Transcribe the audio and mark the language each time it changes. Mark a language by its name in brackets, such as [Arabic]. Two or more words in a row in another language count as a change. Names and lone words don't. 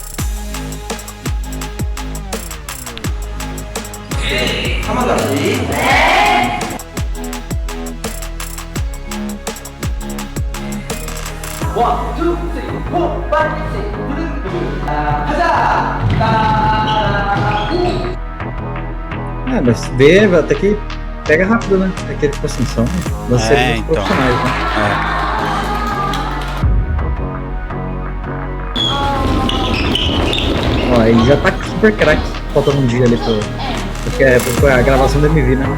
[Korean] 한번 다시. [English] one, two, three, four, five, six, 부릉부릉. [Korean] 가자! 따라라라. [Portuguese] É, mas vê, até que pega rápido, né? É que tipo assim, são lanceiros então. profissionais, né? Ó, aí já tá super craque, faltando um dia ali porque a gravação do MV, né?